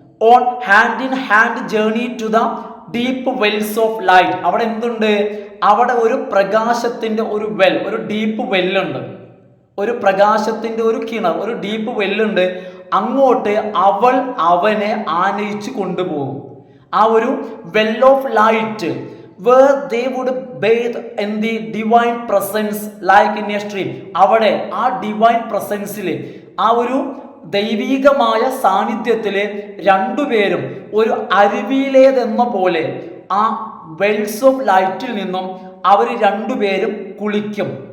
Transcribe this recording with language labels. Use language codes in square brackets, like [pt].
[en] On hand in hand journey to the deep wells of light. [ml] അവിടെ എന്തുണ്ട്? അവിടെ ഒരു പ്രകാശത്തിൻ്റെ ഒരു വെൽ, ഒരു ഡീപ്പ് വെല്ലുണ്ട്, ഒരു പ്രകാശത്തിൻ്റെ ഒരു കിണർ, ഒരു ഡീപ്പ് വെല്ലുണ്ട്. അങ്ങോട്ട് അവൾ അവനെ ആനയിച്ചു കൊണ്ടുപോകും. ആ ഒരു [en] Well of light where they would bathe in the divine presence like in a stream. [ml] അവിടെ ആ ഡിവൈൻ പ്രസൻസിൽ, ആ ഒരു ദൈവികമായ സാന്നിധ്യത്തിൽ രണ്ടുപേരും ഒരു അരുവിയിലേതെന്ന പോലെ ആ വെൽസ് ഓഫ് ലൈറ്റിൽ നിന്നും അവർ രണ്ടുപേരും കുളിക്കും.